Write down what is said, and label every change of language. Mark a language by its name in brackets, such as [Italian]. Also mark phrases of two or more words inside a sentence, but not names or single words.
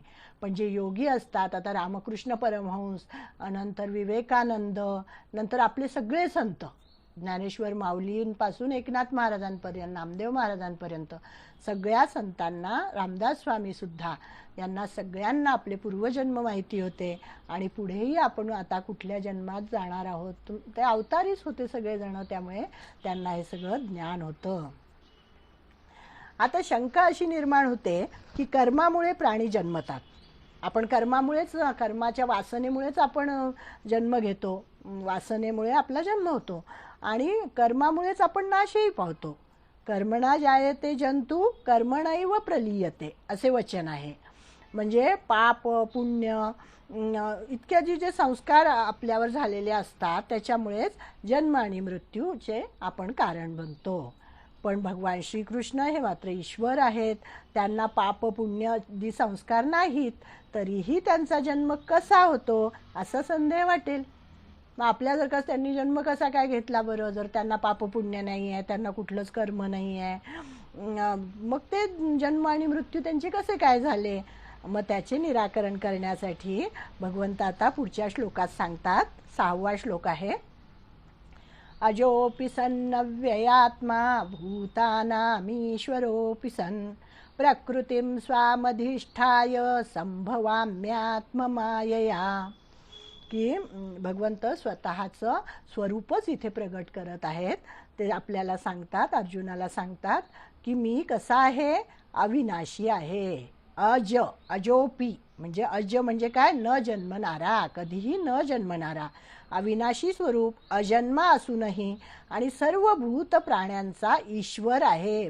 [Marathi] पण जे योगी असतात, आता रामकृष्ण परमहंस, नंतर विवेकानंद, नंतर आपले सगळे संत, ज्ञानेश्वर माऊलींपासून एकनाथ महाराजांपर्यंत, नामदेव महाराजांपर्यंत सगळ्या संतांना, रामदास स्वामी सुद्धा, यांना सगळ्यांना आपले पूर्वजन्म माहिती होते आणि पुढेही आपण आता कुठल्या जन्मात जाणार आहोत ते अवतारीच होते सगळेजण, त्यामुळे त्यांना हे सगळं ज्ञान होतं. आता शंका अशी निर्माण होते की कर्मामुळे प्राणी जन्मतात. आपण कर्मामुळेच, कर्माच्या वासनेमुळेच आपण जन्म घेतो, वासनेमुळे आपला जन्म होतो आणि कर्मामुळेच आपण नाशही पावतो. [Sanskrit] कर्मणा जायते जंतू कर्मणैव प्रलीयते, [Marathi] असे वचन आहे. म्हणजे पाप पुण्य इतक्या जे संस्कार आपल्यावर झालेले असतात त्याच्यामुळेच जन्म आणि मृत्यूचे आपण कारण बनतो. पण भगवान श्रीकृष्ण हे मात्र ईश्वर आहेत, त्यांना पाप पुण्य आदी संस्कार नाहीत, तरीही त्यांचा जन्म कसा होतो असा संदेह वाटेल. मग आपल्या जर का त्यांनी जन्म कसा काय घेतला बरं, जर त्यांना पाप पुण्य नाही आहे, त्यांना कुठलंच कर्म नाही आहे, मग ते जन्म आणि मृत्यू त्यांचे कसे काय झाले? मग त्याचे निराकरण करण्यासाठी भगवंत आता पुढच्या श्लोकात सांगतात. 6वा श्लोक आहे. [Sanskrit] अजोपि सन्नव्ययात्मा भूतानामीश्वरोऽपि सन् प्रकृतिं स्वामधिष्ठाय संभवाम्यात्ममायया. [Marathi] की भगवंत स्वतःचं स्वरूपच इथे प्रगट करत आहेत. ते आपल्याला सांगतात, अर्जुनाला सांगतात की मी कसा आहे, अविनाशी आहे. अजोपी म्हणजे अज म्हणजे काय, न जन्मणारा, कधीही न जन्मणारा, अविनाशी स्वरूप, अजन्मा असूनही आणि सर्व भूत प्राण्यांचा ईश्वर आहे.